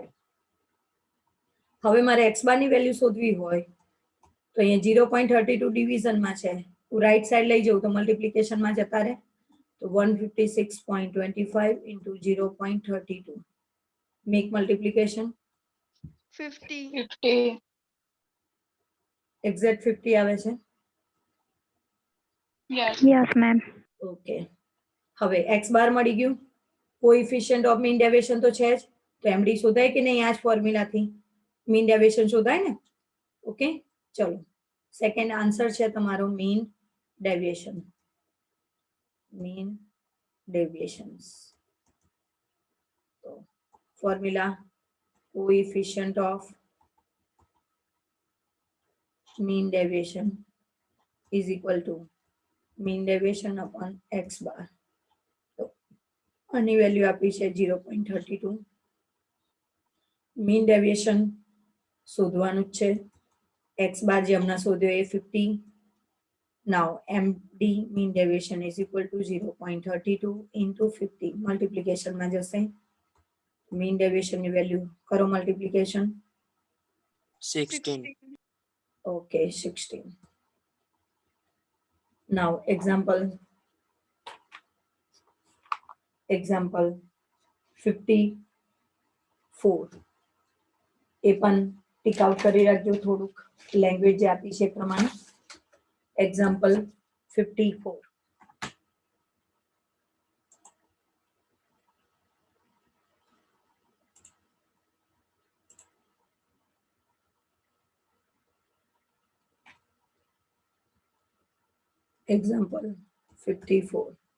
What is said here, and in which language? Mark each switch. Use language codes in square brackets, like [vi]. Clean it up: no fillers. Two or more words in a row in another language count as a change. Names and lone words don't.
[gu] હવે મારે x બાર ની વેલ્યુ શોધવી હોય તો અહીંયા 0.32 ડિવિઝનમાં છે, હું [en] right side [gu] લઈ જાઉં તો મલ્ટીપ્લિકેશનમાં જતા રહે. તો 156.25 into 0.32. [en] make multiplication [gu] 50. એક્ઝેક્ટ 50 આવે છે. [en] Yes, ma'am. [gu] ઓકે, હવે x બાર મળી ગયું, [en] coefficient of mean deviation [gu] તો છે જ, તો એમડી શોધાય કે નહીં? આ જ ફોર્મ્યુલાથી [en] mean deviation [gu] શોધાય ને. ઓકે, ચલો, [en] second answer [gu] છે તમારો [en] mean deviation. mean deviations. [gu] તો ફોર્મ્યુલા [en] coefficient of mean deviation is equal to mean deviation upon x bar. [gu] તો આની વેલ્યુ આપી છે 0.32. [en] mean deviation [gu] શોધવાનું જ છે. [en] x bar [gu] જે હમણાં શોધ્યો એ [en] 50. now md mean deviation is equal to 0.32 into 50. [gu] મલ્ટીપ્લિકેશનમાં જશે. [en] mean deviation [gu] ની વેલ્યુ કરો મલ્ટીપ્લિકેશન. 16. [en] Okay, 16. Now example 50 [gu] એ પણ [en] tick out [gu] કરી રાખજો થોડુંક લેંગ્વેજ જે આપી છે એ પ્રમાણે. [en] એક્ઝામ્પલ 54. Example 54.